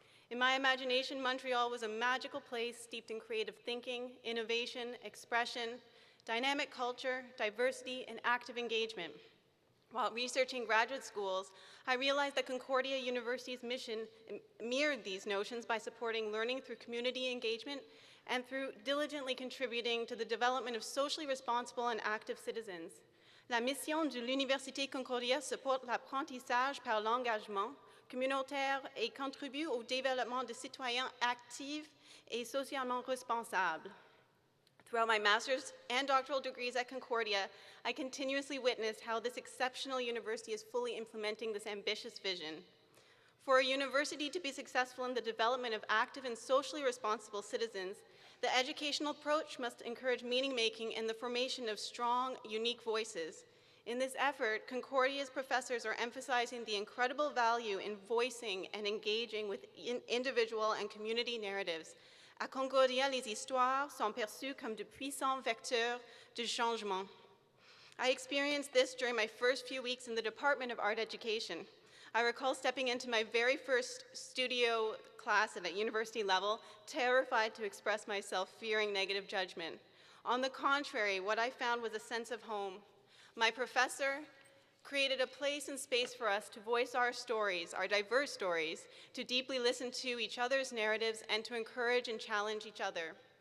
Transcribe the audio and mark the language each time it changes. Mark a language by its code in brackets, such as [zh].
[en] In my imagination, Montreal was a magical place steeped in creative thinking, innovation, expression, dynamic culture, diversity, and active engagement. While researching graduate schools, I realized that Concordia University's mission mirrored these notions by supporting learning through community engagement and through diligently contributing to the development of socially responsible and active citizens. [fr] La mission de l'Université Concordia supporte l'apprentissage par l'engagement communautaire et contribue au développement de citoyens actifs et socialement responsables. [en] Throughout my master's and doctoral degrees at Concordia, I continuously witnessed how this exceptional university is fully implementing this ambitious vision. For a university to be successful in the development of active and socially responsible citizens, the educational approach must encourage meaning-making and the formation of strong, unique voices. In this effort, Concordia's professors are emphasizing the incredible value in voicing and engaging with individual and community narratives. [fr] À Concordia, les histoires sont perçues comme de puissants vecteurs de changement. [en] I experienced this during my first few weeks in the Department of Art Education. I recall stepping into my very first studio class at a university level, terrified to express myself, fearing negative judgment. On the contrary, what I found was a sense of home. My professor created a place and space for us to voice our stories, our diverse stories, to deeply listen to each other's narratives, and to encourage and challenge each other.